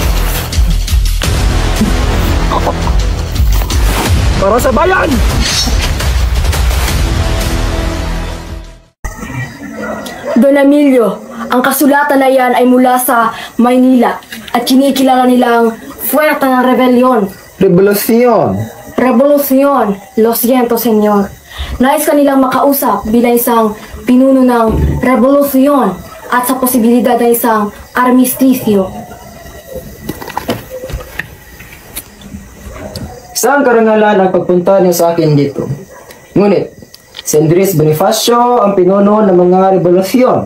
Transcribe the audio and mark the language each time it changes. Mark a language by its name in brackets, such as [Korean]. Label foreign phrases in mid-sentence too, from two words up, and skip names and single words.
[Filipino] Para sa bayan! Don Emilio, ang kasulatan na yan ay mula sa Maynila at kinikilala nilang Fuerza ng Rebellion. Revolusyon! [Spanish] Revolucion, lo siento, senyor. [Filipino] Nais kanilang makausap bilang isang pinuno ng revolusyon at sa posibilidad na isang armisticio. Isang karangalan ang pagpunta niyo sa akin dito. Ngunit, si Andres Bonifacio ang pinuno ng mga revolusyon.